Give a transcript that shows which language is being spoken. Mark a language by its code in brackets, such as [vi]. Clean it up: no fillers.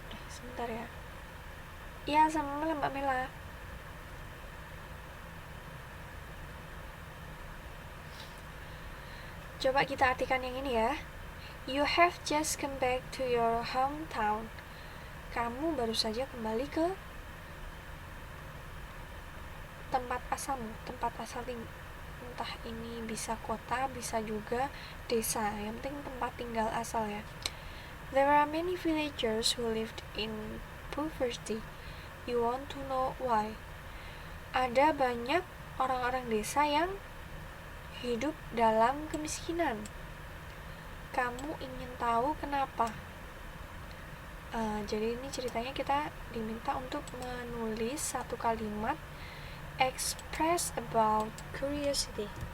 [id] Sebentar ya. Iya, sama Mbak Mela. Coba kita artikan yang ini ya. [en] You have just come back to your hometown. [id] Kamu baru saja kembali ke tempat asalmu, tempat asal entah ini bisa kota, bisa juga desa. Yang penting tempat tinggal asal ya. [en] There are many villagers who lived in poverty. You want to know why? [id] Ada banyak orang-orang desa yang hidup dalam kemiskinan. Kamu ingin tahu kenapa? Jadi ini ceritanya kita diminta untuk menulis satu kalimat [en] express about curiosity.